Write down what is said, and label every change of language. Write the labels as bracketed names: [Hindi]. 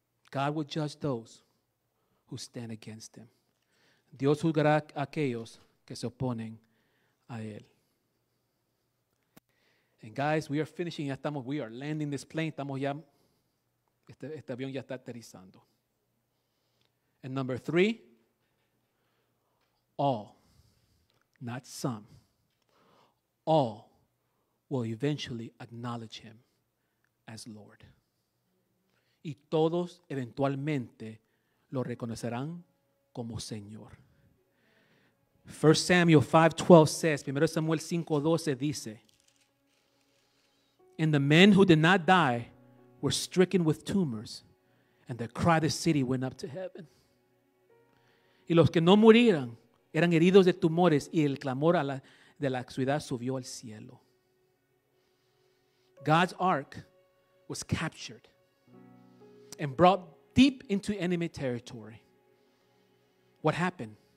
[English] God will judge those who stand against him. [Spanish] Dios juzgará a aquellos que se oponen a él. [English] And guys, we are finishing. We are landing this plane. [Spanish] Este avión ya está aterrizando. [English] And number 3, all, not some, all will eventually acknowledge him as Lord. [Spanish] Y todos eventualmente lo reconocerán como Señor. [English] 1 Samuel 5:12 says, [Spanish] 1 Samuel 5:12 dice, [English] and the men who did not die were stricken with tumors, and the cry of the city went up to heaven. [Spanish] Y los que no murieron eran heridos de tumores, y el clamor de la ciudad subió al cielo. [English] God's ark was captured and brought deep into enemy territory. What happened?